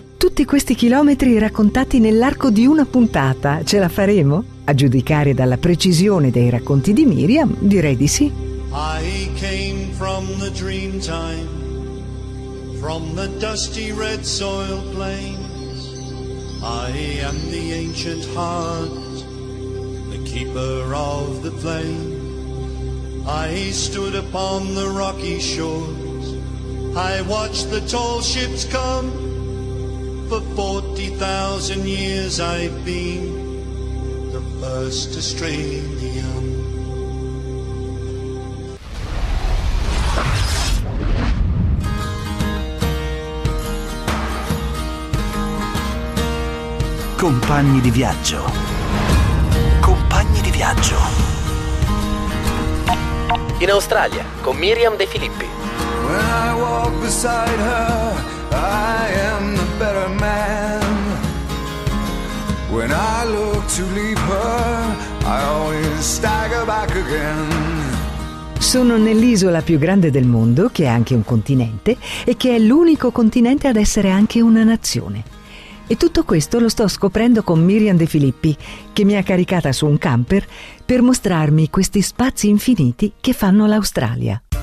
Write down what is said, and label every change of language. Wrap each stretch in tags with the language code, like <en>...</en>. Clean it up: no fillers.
<it>Tutti questi chilometri raccontati nell'arco di una puntata, ce la faremo? A giudicare dalla precisione dei racconti di Miriam, direi di sì.</it> <en>I came from the dream time, from the dusty red soil plains. I am the ancient heart, the keeper of the flame. I stood upon the rocky shores, I watched the tall ships come. For 40,000 years I've been the first Australian.</en> <it>Compagni di viaggio. Compagni di viaggio. In Australia, con Miriam De Filippi.</it> <en>When I walk beside her, I am the better man. When I look to leave her, I always stagger back again.</en> <it>Sono nell'isola più grande del mondo, che è anche un continente, e che è l'unico continente ad essere anche una nazione. E tutto questo lo sto scoprendo con Miriam De Filippi, che mi ha caricata su un camper per mostrarmi questi spazi infiniti che fanno l'Australia.</it>